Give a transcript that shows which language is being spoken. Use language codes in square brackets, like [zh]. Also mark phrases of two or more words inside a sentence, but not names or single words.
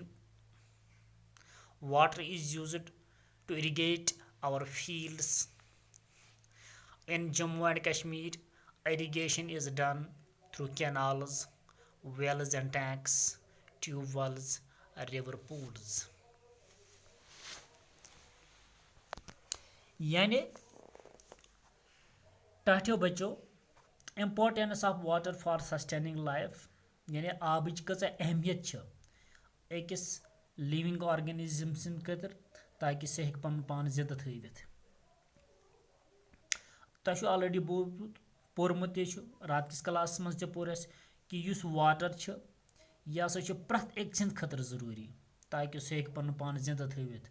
[en] Water is used to irrigate our fields. In Jammu and Kashmir, irrigation is done through canals, wells and tanks, tube wells, river pools. [ks] یعنی ٹاٹھیو بچو [en] importance of water for sustaining life [ks] یعنی آبٕچ کۭژاہ اہمیت چھِ أکِس [en] living organism [ks] سٕنٛدِ خٲطرٕ تاکہِ سُہ ہیٚکہِ پنُن پان زِندٕ تھٲوِتھ. تۄہہِ چھُ آلریڈی بوٗزمُت پوٚرمُت تہِ چھُ رات کِس کلاسس منٛز تہِ پوٚر اَسہِ کہِ یُس واٹر چھُ یہِ ہسا چھُ پرٛٮ۪تھ أکۍ سٕنٛدِ خٲطرٕ ضروٗری تاکہِ سُہ ہیٚکہِ پنُن پان زِندٕ تھٲوِتھ.